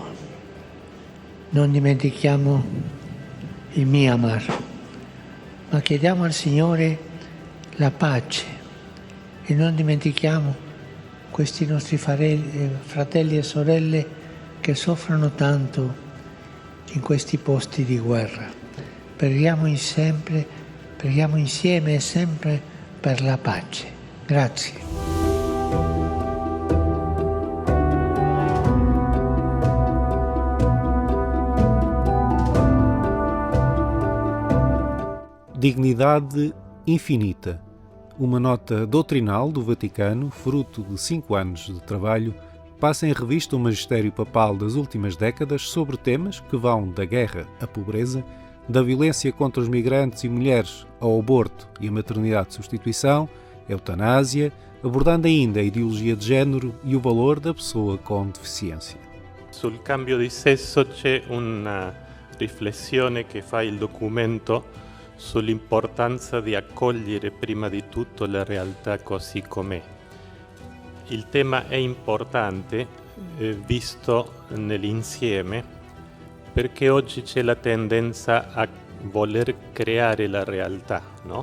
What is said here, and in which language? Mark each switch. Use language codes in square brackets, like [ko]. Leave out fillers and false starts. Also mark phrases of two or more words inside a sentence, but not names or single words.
[it] Non dimentichiamo il Myanmar, ma chiediamo al Signore la pace e non dimentichiamo questi nostri fratelli e sorelle che soffrono tanto in questi posti di guerra. Preghiamo insieme e sempre per la pace. Grazie. [pt] Dignidade Infinita. Uma nota doutrinal do Vaticano, fruto de 5 anos de trabalho, passa em revista o magistério papal das últimas décadas sobre temas que vão da guerra à pobreza, da violência contra os migrantes e mulheres ao aborto e a maternidade de substituição, a eutanásia, abordando ainda a ideologia de género e o valor da pessoa com deficiência. [it] Sul cambio di sesso c'è una riflessione che fa il documento sull'importanza di accogliere prima di tutto la realtà così com'è. Il tema è importante visto nell'insieme perché oggi c'è la tendenza a voler creare la realtà, no?